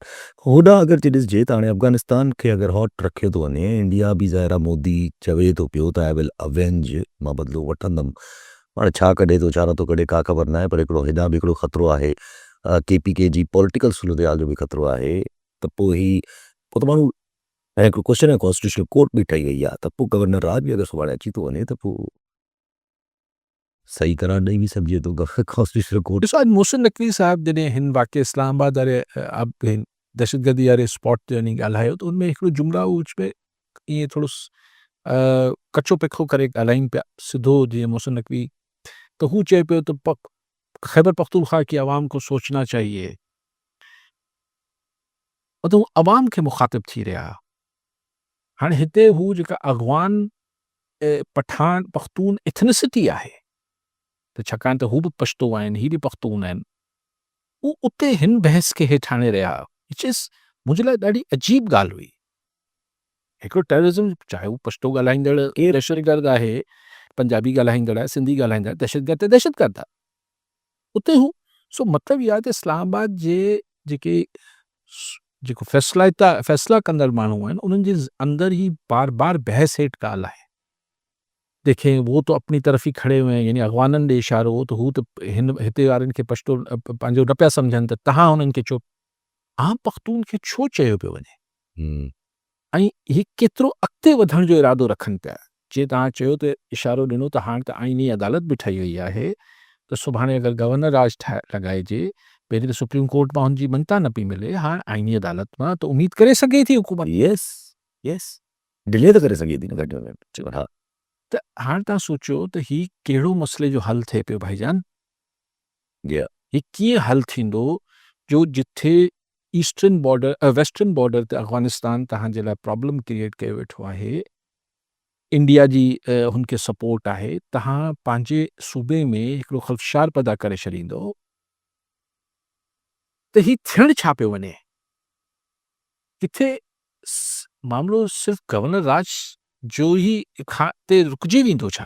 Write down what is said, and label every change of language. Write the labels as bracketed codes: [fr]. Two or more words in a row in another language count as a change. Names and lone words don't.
[sd] होॾां अगरि जे ॾिसजे त हाणे अफ़गानिस्तान खे अगरि हॉट रखियो थो वञे, इंडिया बि ज़ाहिर आहे मोदी चवे थो पियो त [en] I will avenge, [sd] मां बदिलो वठंदुमि, हाणे छा कढे थो छा नथो कढे का ख़बर न आहे, पर हिकिड़ो हेॾां बि हिकिड़ो ख़तरो आहे, KPK जी पॉलिटिकल सूरत जो बि ख़तरो आहे, त पोइ पोइ त माण्हू ऐं हिकिड़ो क्वेश्चन आहे, [en] constitutional court [sd] बि ठही वई आहे, त पोइ गवर्नर राज बि अगरि सुभाणे अची थो वञे त पोइ सही करार ॾेई बि सघिजे थो [en] constitutional court. [sd] ॾिसो अॼु मोहसिन नक़वी साहिब जॾहिं हिन वाक़े इस्लामाबाद वारे दहशतगर्दी वारे स्पॉट ते वञी ॻाल्हायो त उनमें हिकिड़ो जुमिला विच में ईअं थोरो कचो पिखो करे ॻाल्हाइनि पिया सिधो, जीअं मोहसिन नक़वी त हू चए पियो त [ur] خیبر پختونخوا کی عوام کو سوچنا چاہیے, [sd] त हू अवाम खे मुखातिब थी रहिया। हाणे हिते हू जेका अगवान पठान पख्तून एथनिसिटी आहे, त छाकाणि त हू बि पश्तो आहिनि, ही बि पख्तून आहिनि, हू उते हिन बहस खे हेठि आणे रहिया, [en] which is [sd] मुंहिंजे लाइ ॾाढी अजीब ॻाल्हि हुई। हिकिड़ो टेररिज़म, चाहे हू पश्तो ॻाल्हाईंदड़ दहशतगर्द आहे, पंजाबी ॻाल्हाईंदड़ आहे, सिंधी ॻाल्हाईंदड़, दहशतगर्द त दहशतगर्द आहे उते हू। सो मतिलबु इहा आहे त इस्लामाबाद जे जेको फ़ैसिला कंदड़ माण्हू आहिनि उन्हनि जे अंदरि ही बार बार बहस हेठि ॻाल्हि आहे। [ur] دیکھیں وہ تو اپنی طرف ہی کھڑے ہوئے ہیں, [sd] यानी अगवाननि ॾे इशारो हो, त हू त हिते वारनि खे पश्तो पंहिंजो न पिया सम्झनि त तव्हां हुननि खे छो आम पख्तून खे छो चयो पियो वञे, ऐं ही केतिरो अॻिते वधण जो इरादो रखनि पिया। जीअं तव्हां चयो त इशारो ॾिनो त हाणे त आईनी अदालत बि ठही वई आहे, त सुभाणे अगरि गवर्नर राज लॻाइजे, पहिरीं त सुप्रीम कोर्ट मां हुनजी मञता न पई मिले, हाणे आईनी अदालत मां त उमीद करे सघे थी हुकूमत। [en] yes yes delay [sd] त करे सघे थी न घटि में घटि। हा त हाणे तव्हां सोचियो त ही कहिड़ो मसइले जो हल थिए पियो भाईजान, ही कीअं हल थींदो जो जिथे [en] eastern border western border [sd] ते अफ़गानिस्तान तव्हांजे लाइ [en] problem create [sd] कयो वेठो आहे, इंडिया जी हुनखे सपोर्ट आहे, तव्हां पंहिंजे सूबे में हिकिड़ो ख़दशार पैदा करे छॾींदो, त ही थियणु छा पियो वञे, किथे मामिलो सिर्फ़ु गवर्नर राज जो ही ते रुकिजी वेंदो छा,